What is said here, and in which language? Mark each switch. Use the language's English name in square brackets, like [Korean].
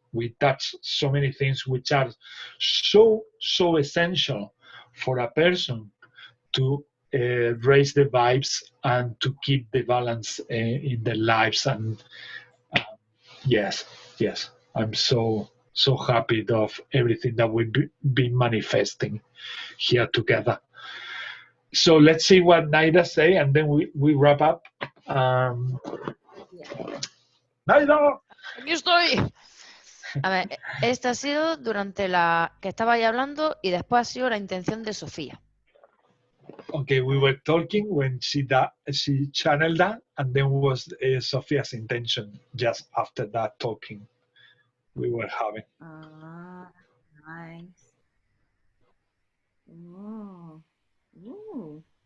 [English] We touch so many things which are so essential for a person to raise the vibes and to keep the balance in their lives. And yes, I'm so so happy of everything that we've been manifesting here together. So let's see what Naida say, and then we wrap up. Naida. [Spanish] Aquí estoy. A ver, este ha sido durante la que estaba ahí hablando y después ha sido la intención de Sofía. [English] Okay, we were talking when she channeled that, and then was Sophia's intention just after that talking we were having. Ah, nice. Oh. Ooh.